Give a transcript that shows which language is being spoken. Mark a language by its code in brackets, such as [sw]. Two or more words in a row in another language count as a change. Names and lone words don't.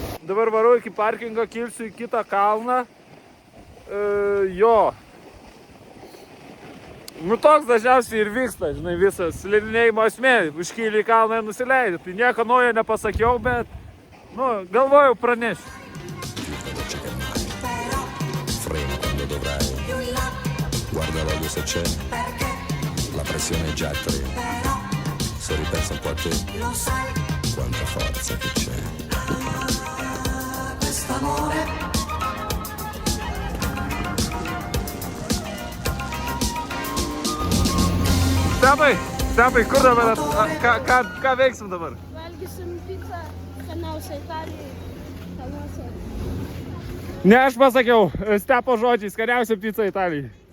[lt] dabar varu iki parkingo, kilsiu į kitą kalną. Jo. Nu toks dažniausiai ir vyksta, žinai, visas slidinėjimo esmė. Užkyli į kalną ir nusileidžiu. Tai nieko naujo nepasakiau, bet, nu, galvojau pranešiu. [it] Frena quando dovrai, guarda l'olio se c'è, la pressione è già 3, se ripensa un po' a te, quanta forza che c'è. Quest'amore. [lt] Stepai, kur dabar, ką veiksim dabar? Valgysim pizzą, skaniausia Italijai, kalnuose. Ne, aš pasakiau, Stepo žodžiai, skaniausia pizza Italijai.